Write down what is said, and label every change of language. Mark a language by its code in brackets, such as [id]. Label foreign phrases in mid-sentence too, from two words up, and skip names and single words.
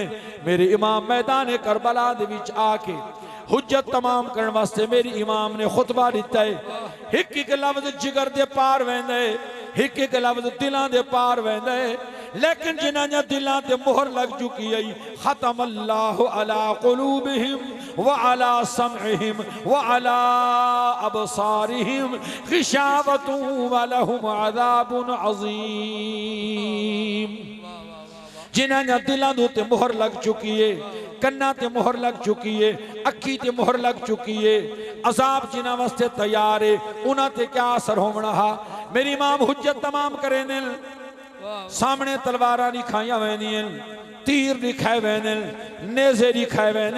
[skr] میرے امام میدان کربلا دے وچ آکے حجت تمام کرنے واسطے میری امام نے خطبہ دتا ہے. ایک ایک لفظ جگر دے پار ویندا ہے، ایک ایک لفظ دلاں دے پار ویندا ہے. لیکن جنہاں دلاں تے مہر لگ چکی ہے, [ar] ختم الله على قلوبهم وعلى سمعهم وعلى أبصارهم غشاوة ولهم عذاب عظيم. [skr] جنہاں دلاں دے مہر لگ چکی ہے، کناں تے مہر لگ چکی ہے، اکھی تے مہر لگ چکی ہے، عذاب جنہاں واسطے تیار ہے، انہاں تے کیا اثر ہونا. میری امام حجت تمام کرے نے، سامنے تلواراں دکھائی ویندیاں، تیر دکھائے ویندے، نیزے دکھائے ویندے.